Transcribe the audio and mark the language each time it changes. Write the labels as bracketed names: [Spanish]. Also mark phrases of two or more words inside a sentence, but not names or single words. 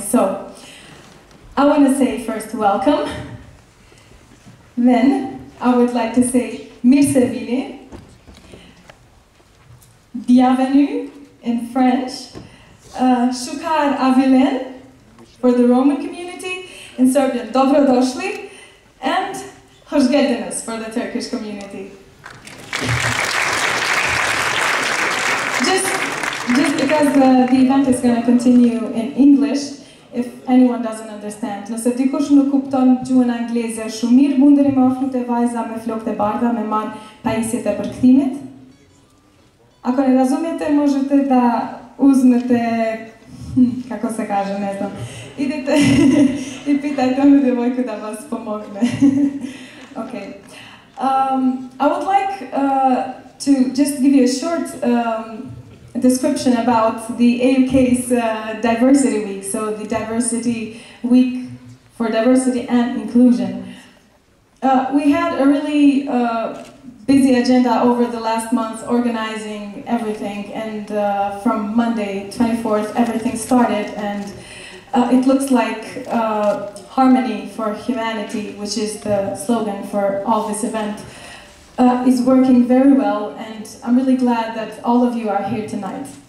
[English] So I want to say first welcome, then I would like to say Mirsevini, bienvenue in French, [Romany] Shukar Avilen [English] for the Roman community, in Serbian, Dobrodošli, and [Turkish] Hoş geldiniz [English] for the Turkish community. Just because the event is going to continue in English, if anyone doesn't understand. [Albanian] Nëse dikush nuk kupton gjuhën angleze shumë mirë, mundeni më ofru te vajza me flokët e bardha me marr pajisjet e përkthimit. [Bosnian] Ako ne razumijete, možete da uzmete, kako se kaže, ne znam, idete I pitajte onu djevojku da vas pomogne. [English] Okay. I would like to just give you a short description about the AUK's Diversity Week, so the Diversity Week for Diversity and Inclusion. We had a really busy agenda over the last month organizing everything, and from Monday 24th everything started, and it looks like Harmony for Humanity, which is the slogan for all this event, is working very well, and I'm really glad that all of you are here tonight.